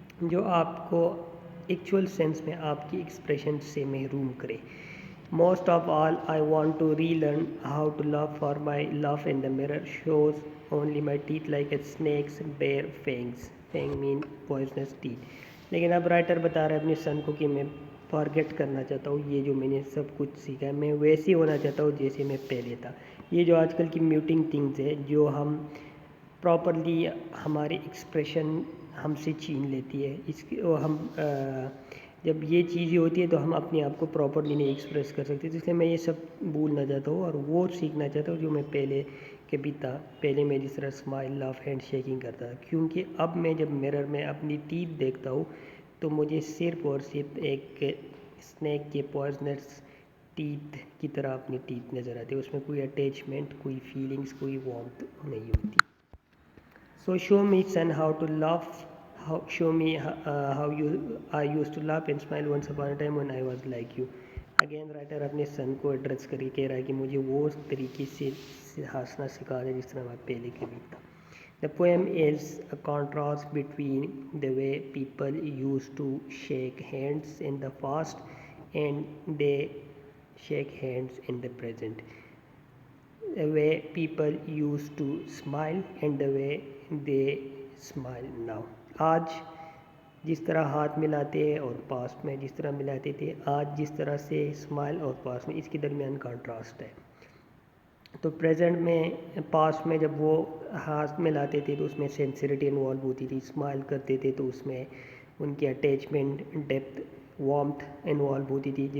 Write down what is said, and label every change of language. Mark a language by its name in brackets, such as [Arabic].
[Urdu] جو آپ کو ایکچوئل سینس میں آپ کی ایکسپریشن سے محروم کرے. [English] Most of all, I want to relearn how to laugh, for my laugh in the mirror shows only my teeth like a snake's bare fangs. Fang mean poisonous teeth. [Urdu] لیکن اب writer بتا رہا ہے اپنے سن کو کہ میں فارگیٹ کرنا چاہتا ہوں یہ جو میں نے سب کچھ سیکھا ہے, میں ویسے ہونا چاہتا ہوں جیسے میں پہلے تھا. یہ جو آج کل کی میوٹنگ تھنگز ہے جو ہم پراپرلی ہماری ایکسپریشن ہم سے چھین لیتی ہے, اس کی ہم جب یہ چیزیں ہوتی ہے تو ہم اپنے آپ کو پراپرلی نہیں ایکسپریس کر سکتے. اس لیے میں یہ سب بھولنا چاہتا ہوں اور وہ سیکھنا چاہتا ہوں جو میں پہلے کبھی تھا. پہلے میں جس طرح اسمائل, لاف, ہینڈ شیکنگ کرتا تھا, کیونکہ اب میں جب مرر میں اپنی ٹیتھ دیکھتا ہوں تو مجھے صرف اور صرف ایک اسنیک کے پوائزنس ٹیتھ کی طرح اپنی ٹیتھ نظر آتی ہے. اس میں کوئی اٹیچمنٹ, کوئی فیلنگس, کوئی وارمتھ نہیں ہوتی. [English] So show me, son, how to laugh. Show me how I used to laugh and smile once upon a time when I was like you. [Urdu] Again writer اپنے سن کو ایڈریس کر کے کہہ رہا ہے کہ مجھے وہ طریقے سے ہنسنا سکھا دے جس طرح میں پہلے کبھی تھا. [English] The poem is a contrast between the way people used to shake hands in the past and they shake hands in the present. The way people used to smile and the way they smile now. [Urdu] آج جس طرح ہاتھ ملاتے ہیں اور past میں جس طرح ملاتے تھے, آج جس طرح سے اسمائل اور پاسٹ میں, اس کے درمیان کانٹراسٹ ہے. تو پریزنٹ میں, پاسٹ میں جب وہ ہاتھ ملاتے تھے تو اس میں سینسریٹی انوالو ہوتی تھی, اسمائل کرتے تھے تو اس میں ان کی اٹیچمنٹ, ڈیپتھ, وارمتھ انوالو ہوتی تھی.